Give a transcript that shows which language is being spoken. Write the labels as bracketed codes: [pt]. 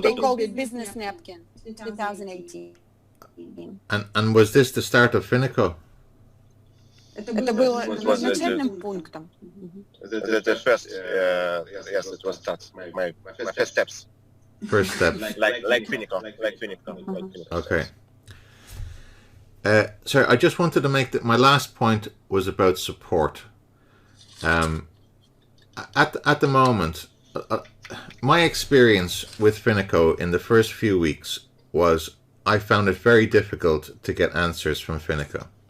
[en] They called it business napkin. 2018. And was this the start of Finiko? [ru] Это было начальным пунктом. [en] The first, yes, it was that. My first steps. First step. Like Finiko. Okay. Sorry, I just wanted to make that my last point was about support. At the moment, my experience with Finiko in the first few weeks was I found it very difficult to get answers from Finiko.